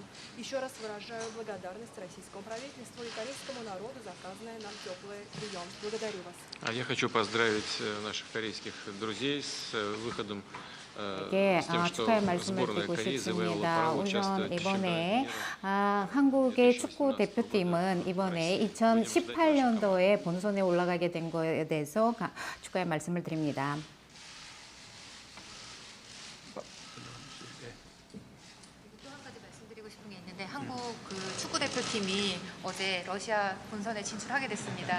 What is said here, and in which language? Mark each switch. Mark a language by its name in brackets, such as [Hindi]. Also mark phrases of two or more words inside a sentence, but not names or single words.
[Russian] Еще раз выражаю благодарность российскому правительству и корейскому народу за оказанный нам теплый прием. Благодарю вас. Я хочу поздравить наших корейских друзей с выходом [Korean] 네, 축하의 말씀을 드리고 싶습니다. 우선 이번에 한국의 축구 대표팀은 이번에 2018년도에 본선에 올라가게 된 거에 대해서 축하의 말씀을 드립니다. 한국 축구 대표팀이 어제 러시아 본선에 진출하게 됐습니다.